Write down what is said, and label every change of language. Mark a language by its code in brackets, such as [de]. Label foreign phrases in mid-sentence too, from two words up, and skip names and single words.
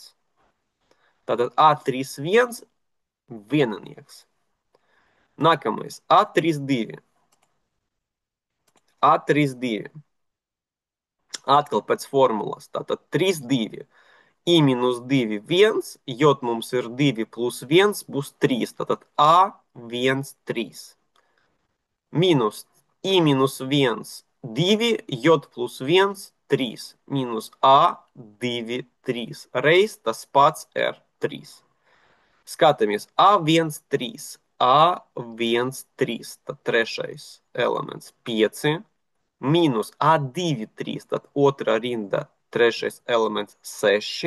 [lv] Tātad A3, 1, vienanieks. Nākamais A32. A32. Atkal pēc formulas. Tātad 32. I minus 2, 1. J mums ir 2 plus 1 būs 3. Tātad A1, 3. Minus I minus 1, 2. J plus 1, 3. Minus A2, 3. Reiz tas pats R3. Skatāmies A1, 3. A1, 3. Tad trešais elements 5. Mīnus A2, 3. Tad otrā rinda trešais elements 6.